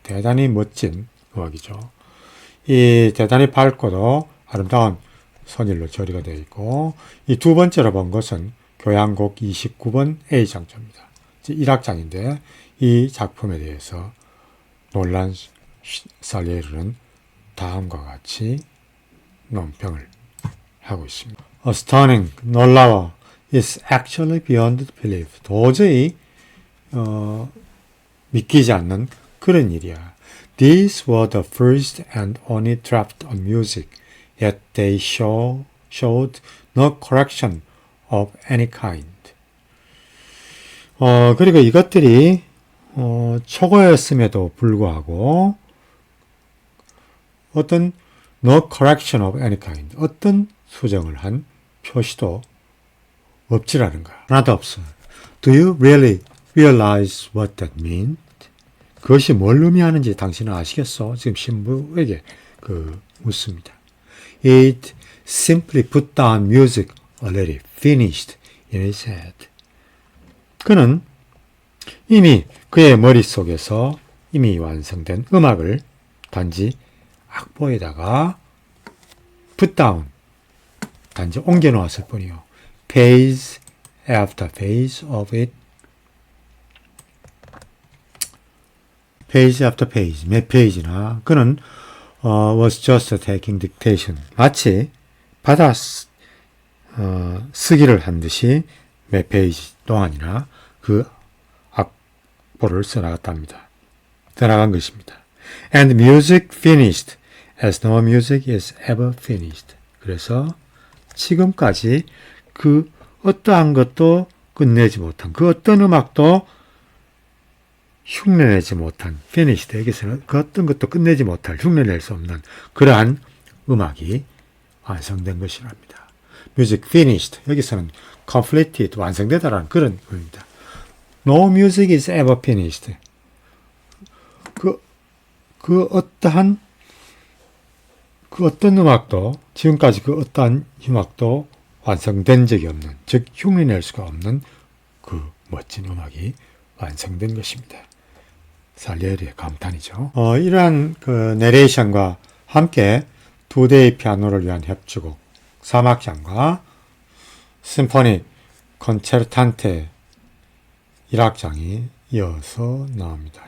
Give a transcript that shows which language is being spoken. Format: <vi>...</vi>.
<ko>대단히 멋진 음악이죠. 이 대단히 밝고도 아름다운 선율로 처리가 되어 있고 이 두 번째로 본 것은 교향곡 29번 A장조입니다. 1악장인데 이 작품에 대해서 놀란 살리에르는 다음과 같이 논평을 하고 있습니다.</ko> <en>Stunning,</en> <ko>놀라워.</ko> <en>It's actually beyond belief.</en> <ko>도저히 믿기지 않는 그런 일이야.</ko> <en>These were the first and only draft of music, yet they showed no correction of any kind.</en> <ko>그리고 이것들이 초고였음에도 불구하고 어떤</ko> <en>no correction of any kind,</en> <ko>어떤 수정을 한 표시도 없지라는 거야. 하나도 없어.</ko> <en>Do you really realize what that means?</en> <ko>그것이 뭘 의미하는지 당신은 아시겠어? 지금 신부에게 묻습니다.</ko> <en>It simply put down music already finished in his head.</en> <ko>그는 이미 그의 머릿속에서 이미 완성된 음악을 단지 악보에다가</ko> <en>put down,</en> <ko>단지 옮겨놓았을 뿐이요.</ko> <en>Page after page of it. page after page,</en> <ko>몇 페이지나 그는</ko> <en>was just taking dictation.</en> <ko>마치 받아 쓰기를 한 듯이 몇 페이지 동안이나 그 악보를 써나갔답니다. 써나간 것입니다.</ko> <en>And music finished as no music is ever finished.</en> <ko>그래서 지금까지 그 어떠한 것도 끝내지 못한, 그 어떤 음악도 흉내내지 못한,</ko> <en>finished,</en> <ko>여기서는 그 어떤 것도 끝내지 못할, 흉내낼 수 없는 그러한 음악이 완성된 것이랍니다.</ko> <en>music finished,</en> <ko>여기서는 completed, 완성되다라는 그런 의미입니다.</ko> <en>No music is ever finished.</en> <ko>그 어떤 음악도, 지금까지 그 어떠한 음악도 완성된 적이 없는, 즉 흉내낼 수가 없는 그 멋진 음악이 완성된 것입니다. 살리에리의 감탄이죠. 이러한 내레이션과 함께 두 대의 피아노를 위한 협주곡 3악장과 심포니 콘체르탄테 1악장이 이어서 나옵니다.</ko>